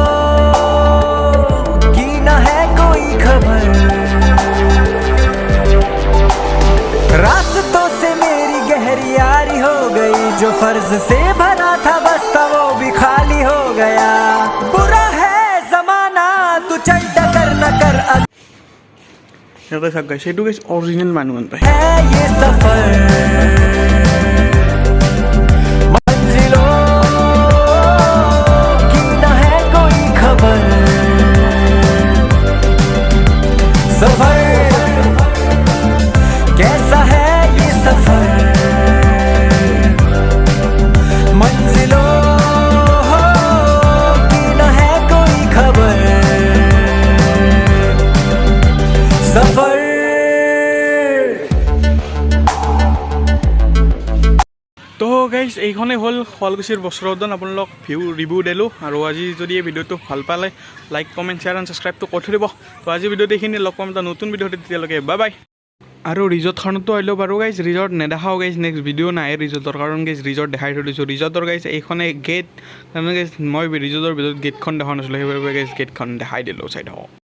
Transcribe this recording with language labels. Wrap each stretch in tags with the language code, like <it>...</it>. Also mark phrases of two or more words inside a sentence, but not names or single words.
<hi>की न है कोई खबर रास्तों से मेरी गहरी यारी हो गई जो फर्ज से भरा था बस्ता वो भी खाली हो गया बुरा है जमाना तू चल टकर न कर</hi> <as>সিহঁতে চাওক গাইছে এইটো গাইছে অৰিজিনেল মানুহ পায়</as> <hi>है ये सफर मंजिलों की न है कोई खबर सफर कैसा है ये सफर मंजिलों की न है कोई खबर सफर</hi> <as>তো গাইজ এইখনেই হ'ল শুৱালকুছিৰ বস্ত্ৰ উদ্যান আপোনালোক ৰিভিউ দিলোঁ আৰু আজি যদি এই ভিডিঅ'টো ভাল পালে</as> <en>like comment share and subscribe</en> <as>কৰি থৈ দিব তো আজি ভিডিঅ'ত এইখিনি লগ পাম এটা নতুন ভিডিঅ'তে তেতিয়ালৈকে</as> <en>bye bye</en> <as>আৰু ৰিজৰ্টখনতো আহিলোঁ বাৰু গাইজ ৰিজৰ্ট নেদেখাও গাইজ</as> <en>next video'</en> <as>নাই ৰিজৰ্টৰ কাৰণ গাইজ ৰিজৰ্ট দেখাই থৈ দিছোঁ ৰিজৰ্টৰ গাইজ এইখনে গেট তাৰমানে গাইজ মই ৰিজৰ্টৰ ভিতৰত গেটখন দেখা নাছিলোঁ সেইবাবে গাইজ গেটখন দেখাই দিলোঁ চাই থাকক</as>